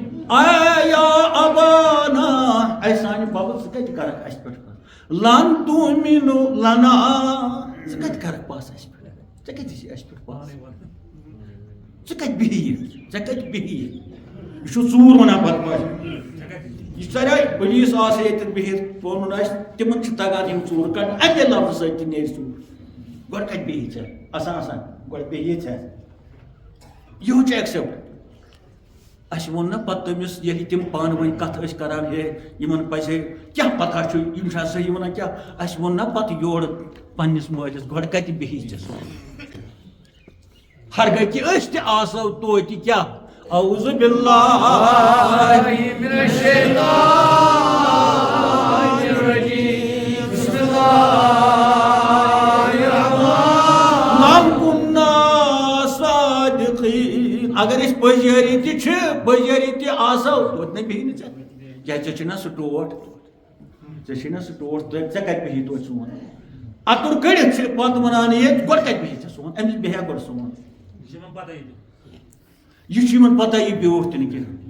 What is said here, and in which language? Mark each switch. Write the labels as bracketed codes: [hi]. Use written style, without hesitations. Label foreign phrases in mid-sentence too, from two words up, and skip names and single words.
[ar] یا ابانا [ks] اے سانہِ بَبہٕ ژٕ کَتہِ کَرَکھ اَسہِ پٮ۪ٹھ [ar] لن تُؤمِنُ لنا [ks] ژٕ کَتہِ کَرَکھ پاس اَسہِ پٮ۪ٹھ ژےٚ کَتہِ چھِ اَسہِ پٮ۪ٹھ پاس ژٕ کَتہِ بِہی ژےٚ کَتہِ بِہی یہِ چھُ ژوٗر وَنان پَتہٕ پٲٹھۍ یہِ ژَرے پُلیٖس آسہِ ییٚتٮ۪ن بِہِتھ ووٚنُن آسہِ تِمن چھِ تَگان یِم ژوٗر کَڑٕنۍ اَمے لفظہٕ سۭتۍ تہِ نیرِ ژوٗر گۄڈٕ کَتہِ بِہی ژےٚ آسان گۄڈٕ بِہی ژےٚ یِہُس چھُ ایٚکسیپٹ اَسہِ ووٚن نا پَتہٕ تٔمِس ییٚلہِ تِم پانہٕ ؤنۍ کَتھ ٲسۍ کَران ہے یِمن پَزِ ہے کیٛاہ پَتہ چھُ یِم چھا صحیح وَنان کیٛاہ اَسہِ ووٚن نا پَتہٕ یورٕ پنٛنِس مٲلِس گۄڈٕ کَتہِ بِہی ژےٚ ہرگاہ کہِ أسۍ تہِ آسو توتہِ کیٛاہ [ar] اعوذ باللہ من الشیطان الرجیم بسم اللہ الرحمن کُنّا صادقین [ks] اگر أسۍ پٔزیٲری تہِ چھِ پٔزیٲری تہِ آسو توتہِ نَے بیٚہہِ نہٕ ژےٚ کیٛازِ ژےٚ چھُے نا سُہ ٹوٹھ ژےٚ کَتہِ بیٚہی توتہِ سون اَتُر کٔڑِتھ چھِ پَتہٕ وَنان ییٚتہِ گۄڈٕ کَتہِ بیٚہہِ ژےٚ سون أمِس بیٚہہِ گۄڈٕ سون یہ چھُ یِمن پتہ یہِ بیوٗٹھ تہِ نہٕ